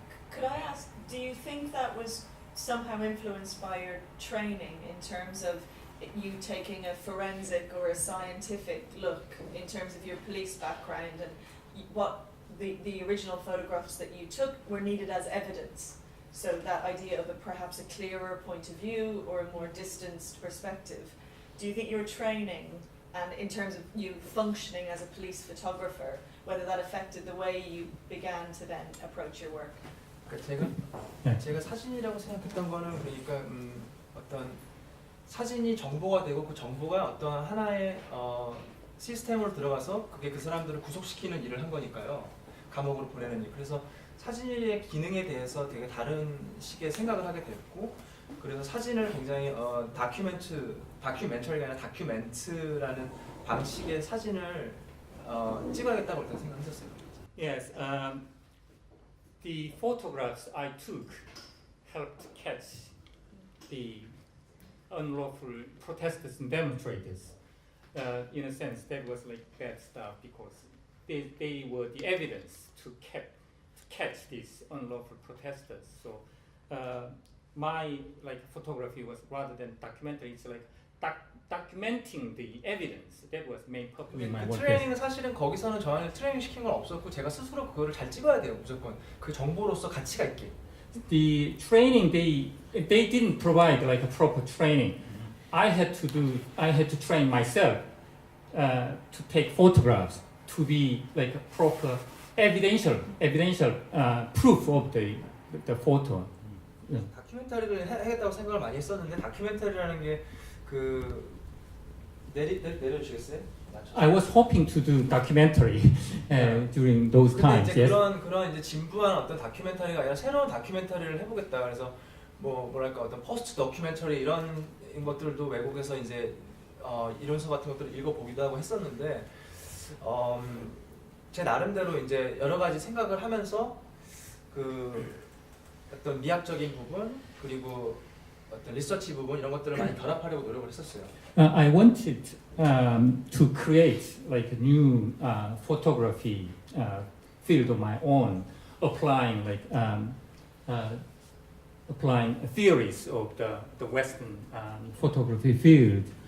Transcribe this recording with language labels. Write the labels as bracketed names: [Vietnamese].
[English] Could I ask, do you think that was somehow influenced by your training in terms of you taking a forensic or a scientific look in terms of your police background and what the original photographs that you took were needed as evidence? So that idea of perhaps a clearer point of view or a more distanced perspective. Do you think your training and in terms of you functioning as a police photographer, whether that affected the way you began to then approach your work? [Korean] 제가 사진이라고 생각했던 거는 그러니까 어떤 사진이 정보가 되고 그 정보가 어떤 하나의 시스템으로 들어가서 그게 그 사람들을 구속시키는 일을 한 거니까요. 감옥으로 보내는 일. 그래서 사진의 기능에 대해서 되게 다른 식의 생각을 하게 됐고 그래서 사진을 굉장히 다큐멘터리가 아니라 다큐멘트라는 방식의 사진을 찍어야겠다고 일단 생각했었어요. [English] Yes, the photographs I took helped catch the unlawful protesters and demonstrators. In a sense, that was like bad stuff because they were the evidence to catch these unlawful protesters. So my like photography was rather than documentary. It's like documenting the evidence. That was main purpose in my 그 work. [Korean] 트레이닝은 사실은 거기서는 저한테 트레이닝 시킨 건 없었고 제가 스스로 그거를 잘 찍어야 돼요. 무조건 그 정보로서 가치가 있게. [English] The training they didn't provide like a proper training. I had to train myself to take photographs to be like a proper evidential proof of the photo. [Korean] 다큐멘터리를 해야겠다고 생각을 많이 했었는데 다큐멘터리라는 게 그 내려주시겠어요? [English] I was hoping to do documentary during those [Korean] 근데 [English] times. 이제 Yes. [Korean] 그런 이제 진부한 어떤 다큐멘터리가 아니라 새로운 다큐멘터리를 해보겠다. 그래서 뭐랄까 어떤 포스트 다큐멘터리 이런 것들도 외국에서 이제 이론서 같은 것들을 읽어보기도 하고 했었는데 제 나름대로 이제 여러 가지 생각을 하면서 그 어떤 미학적인 부분 그리고 어떤 리서치 부분 이런 것들을 많이 결합하려고 노력을 했었어요. [English] I wanted to create like a new photography field of my own, applying theories of the Western photography field.